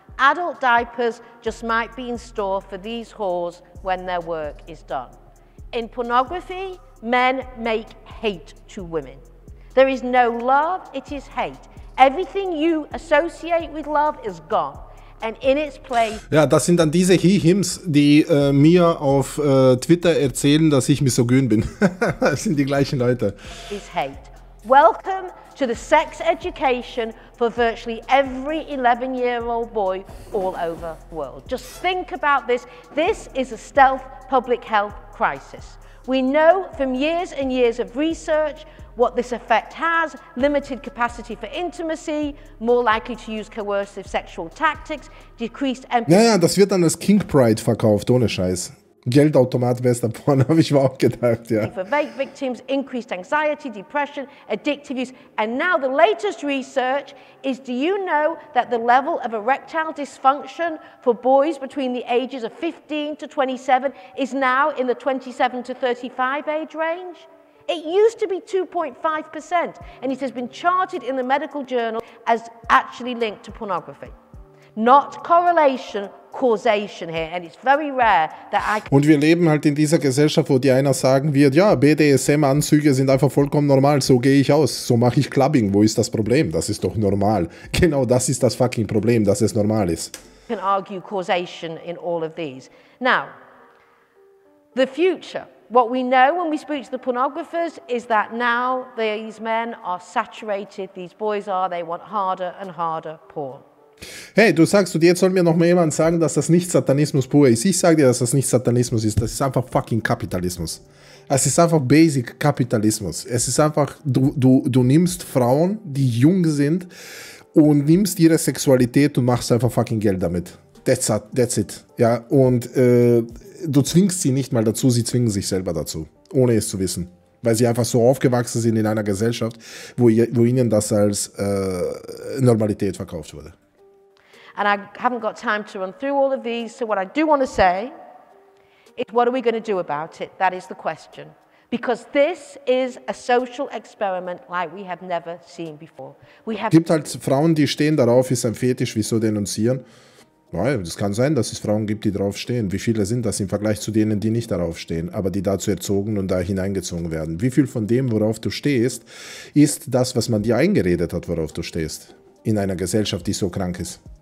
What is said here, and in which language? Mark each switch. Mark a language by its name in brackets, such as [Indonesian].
[English] Adult diapers just might be in store for these whores when their work is done. In pornography, men make hate to women. There is no love, it is hate. Everything you associate with love is gone. And in its place. [German] Ja, das sind dann diese He-Hims, die mir auf Twitter erzählen, dass ich misogyn bin. Das sind die gleichen Leute. [English] Is hate. Welcome to the sex education for virtually every 11-year-old boy all over the world. Just think about this. This is a stealth public health crisis. We know from years and years of research what this effect has: limited capacity for intimacy, more likely to use coercive sexual tactics, decreased empathy. [German] Ja, das wird dann als King Pride verkauft, ohne Scheiß. Geldautomat Westerporn, habe ich mir auch gedacht, ja. [English] For rape victims, increased anxiety, depression, addictive use. And now the latest research is, do you know that the level of erectile dysfunction for boys between the ages of 15 to 27 is now in the 27 to 35 age range? It used to be 2.5%, and it has been charted in the medical journal as actually linked to pornography. Not correlation, causation here, and it's very rare that I... [German] Und wir leben halt in dieser Gesellschaft, wo die einer sagen wird, ja, BDSM-Anzüge sind einfach vollkommen normal, so gehe ich aus, so mache ich Clubbing, wo ist das Problem? Das ist doch normal. Genau das ist das fucking Problem, dass es normal ist. [English] You can argue causation in all of these. Now, the future. What we know when we speak to the pornographers is that now these men are saturated, these boys are, they want harder and harder porn. [German] Hey, du sagst, und jetzt soll mir noch mal jemand sagen, dass das nicht Satanismus pur ist. Ich sage dir, dass das nicht Satanismus ist. Das ist einfach fucking Kapitalismus. Es ist einfach Basic Kapitalismus. Es ist einfach, du nimmst Frauen, die jung sind, und nimmst ihre Sexualität und machst einfach fucking Geld damit. [English] That's it. [German] Ja, und du zwingst sie nicht mal dazu, sie zwingen sich selber dazu, ohne es zu wissen. Weil sie einfach so aufgewachsen sind in einer Gesellschaft, wo ihnen das als Normalität verkauft wurde. [English] And I haven't got time to run through all of these, so what I do want to say is, what are we going to do about it? That is the question. Because this is a social experiment like we have never seen before. [German] Es gibt halt Frauen, die stehen darauf, ist ein Fetisch, wieso denunzieren? Ja, das kann sein, dass es Frauen gibt, die darauf stehen. Wie viele sind das im Vergleich zu denen, die nicht darauf stehen, aber die dazu erzogen und da hineingezogen werden? Wie viel von dem, worauf du stehst, ist das, was man dir eingeredet hat, worauf du stehst, in einer Gesellschaft, die so krank ist?